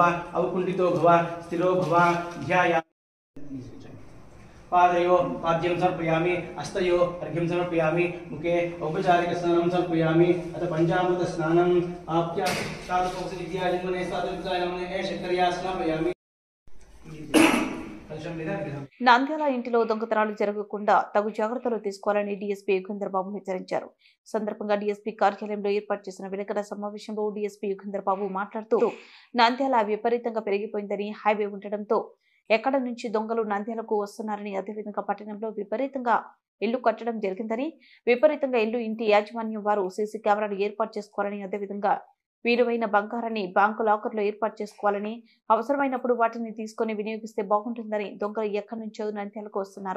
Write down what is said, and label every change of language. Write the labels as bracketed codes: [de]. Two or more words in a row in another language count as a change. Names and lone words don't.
[sa] अवकुण्ठितो भव. स्थिरो भव. ध्यायामि. पादयो पाद्यं समर्पयामि. हस्तयो अर्घ्यं समर्पयामि. मुखे औपचारिक स्नानं समर्पयामि. अथ पंचामृत स्नानं आप्य साधुकोस विद्या जन्मने साधुकाय नमः शक्कर्या स्नापयामि. [te] నంద్యాల ఇంటిలో దొంగతనాలు జరగకుండా తగు జాగ్రత్తలు తీసుకోవాలని డీఎస్పీ యుగంధర్ బాబు హెచ్చరించారు. సందర్భంగా డీఎస్పీ కార్యాలయంలో ఏర్పాటు చేసిన విలేకరుల సమావేశంలో డీఎస్పీ యుగంధర్ బాబు మాట్లాడుతూ నంద్యాల విపరీతంగా పెరిగిపోయిందని, హైవే ఉండడంతో ఎక్కడ నుంచి దొంగలు నంద్యాలకు వస్తున్నారని, అదేవిధంగా పట్టణంలో విపరీతంగా ఇల్లు కట్టడం జరిగిందని, విపరీతంగా ఇల్లు ఇంటి యాజమాన్యం వారు సీసీ కెమెరాలు ఏర్పాటు చేసుకోవాలని, అదేవిధంగా విలువైన బంగారాన్ని బ్యాంకు లాకర్లో ఏర్పాటు చేసుకోవాలని, అవసరమైనప్పుడు వాటిని తీసుకుని వినియోగిస్తే బాగుంటుందని, దొంగలు ఎక్కడి నుంచో నంద్యాలకు వస్తున్నారు.